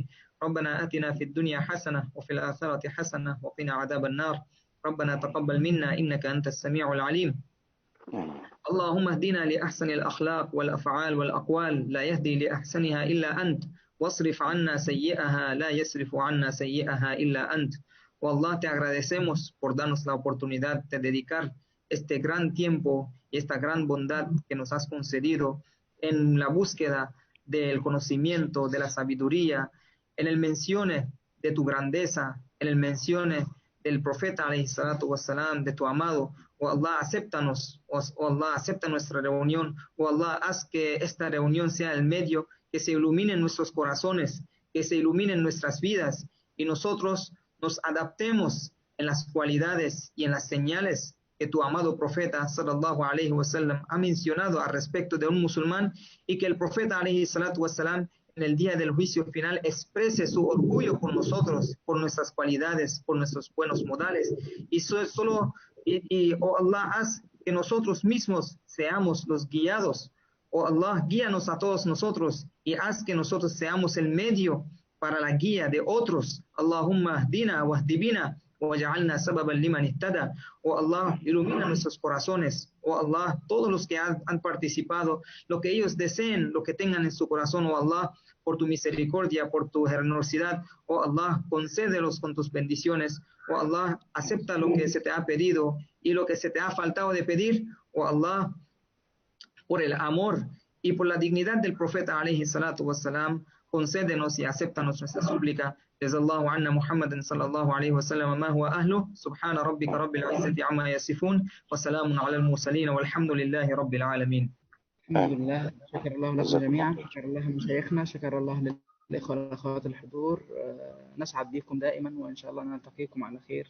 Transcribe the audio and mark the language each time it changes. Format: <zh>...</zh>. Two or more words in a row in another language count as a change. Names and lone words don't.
<ar>ربنا آتنا في الدنيا حسنة وفي الآخرة حسنة وقنا عذاب النار. ربنا تقبل منا إنك أنت السميع العليم. اللهم اهدنا لأحسن الأخلاق والأفعال والأقوال، لا يهدي لأحسنها إلا أنت، واصرف عنا سيئها لا يصرف عنا سيئها إلا أنت.</ar> <es>Oh Allah, te agradecemos por darnos la oportunidad de dedicar este gran tiempo y esta gran bondad que nos has concedido en la búsqueda del conocimiento, de la sabiduría, en el mencione de tu grandeza, en el mencione del profeta</es> <ar>عليه الصلاة والسلام,</ar> <es>de tu amado. Oh Allah, acéptanos, oh Allah, acepta nuestra reunión. Oh Allah, haz que esta reunión sea el medio que se iluminen nuestros corazones, que se iluminen nuestras vidas y nosotros nos adaptemos en las cualidades y en las señales que tu amado profeta</es> <ar>صلى الله عليه وسلم</ar> <es>ha mencionado al respecto de un musulmán, y que el profeta</es> <ar>عليه الصلاة والسلام</ar> <es>en el día del juicio final exprese su orgullo por nosotros, por nuestras cualidades, por nuestros buenos modales, y oh Allah, haz que nosotros mismos seamos los guiados. Oh Allah, guíanos a todos nosotros y haz que nosotros seamos el medio para la guía de otros.</es> <ar>اللهم اهدنا واهد بنا واجعلنا سببا لمن اهتدى.</ar> <es>Oh Allah, ilumina nuestros corazones. Oh Allah, todos los que han participado, lo que ellos deseen, lo que tengan en su corazón, oh Allah, por tu misericordia, por tu generosidad, oh Allah, concédelos con tus bendiciones. Oh Allah, acepta lo que se te ha pedido y lo que se te ha faltado de pedir. Oh Allah, por el amor y por la dignidad del profeta</es> <ar>عليه الصلاة والسلام,</ar> <es>concédenos y acéptanos nuestra súplica.</es> <ar>جزى الله عنا محمدا صلى الله عليه وسلم ما هو أهله. سبحان ربك رب العزة عما يصفون. وسلام على المرسلين والحمد لله رب العالمين. الحمد لله. شكر الله لكم جميعا، شكر الله لمشايخنا، شكر الله للإخوة والأخوات الحضور. نسعد بكم دائما، وإن شاء الله نلتقيكم على خير.</ar>